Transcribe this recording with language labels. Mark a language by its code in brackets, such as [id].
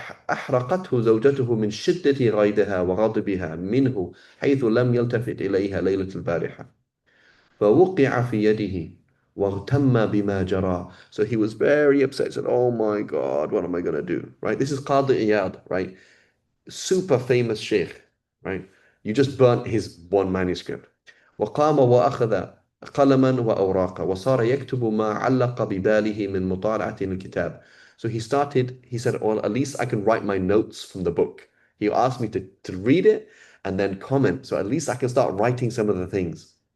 [ar] أحرقته زوجته من شدة غيظها وغضبها منه حيث لم يلتفت إليها ليلة البارحة فوقع في يده واغتم بما جرى. [en] So he was very upset. Said, "Oh my God, what am I going to do?" Right? This is Qadi Iyad, right? Super famous sheikh, right? You just burnt his one manuscript. [ar] وقام وأخذ قلما وأوراقا وصار يكتب ما علق بباله من مطالعة الكتاب. [en] So he said, well, at least I can write my notes from the book. He asked me to read it and then comment. So at least I can start writing some of the things.